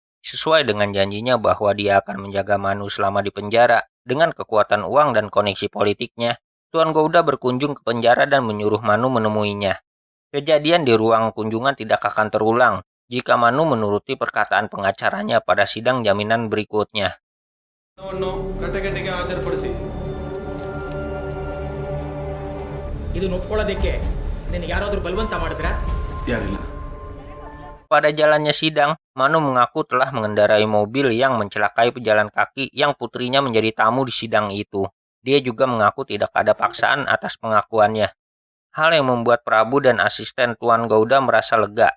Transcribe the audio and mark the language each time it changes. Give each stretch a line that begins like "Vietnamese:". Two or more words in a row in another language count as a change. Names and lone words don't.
Indonesian: Sesuai dengan janjinya bahwa dia akan menjaga Manu selama di penjara, dengan kekuatan uang dan koneksi politiknya, Tuan Gouda berkunjung ke penjara dan menyuruh Manu menemuinya. Kejadian di ruang kunjungan tidak akan terulang jika Manu menuruti perkataan pengacaranya pada sidang jaminan berikutnya.
Kannada: ಕಟ್ಟಕಟ್ಟಿಗೆ ಹಾಜರುಪಡಿಸಿ ಇದನ್ನ ಒಪ್ಕೊಳ್ಳೋದಕ್ಕೆ ನಿನಗೆ ಯಾರಾದರೂ ಬಲವಂತ ಮಾಡಿದ್ರಾ? ಯಾರಿಲ್ಲ.
Indonesian: Pada jalannya sidang, Manu mengaku telah mengendarai mobil yang mencelakai pejalan kaki yang putrinya menjadi tamu di sidang itu. Dia juga mengaku tidak ada paksaan atas pengakuannya. Hal yang membuat Prabu dan asisten Tuan Gouda merasa lega.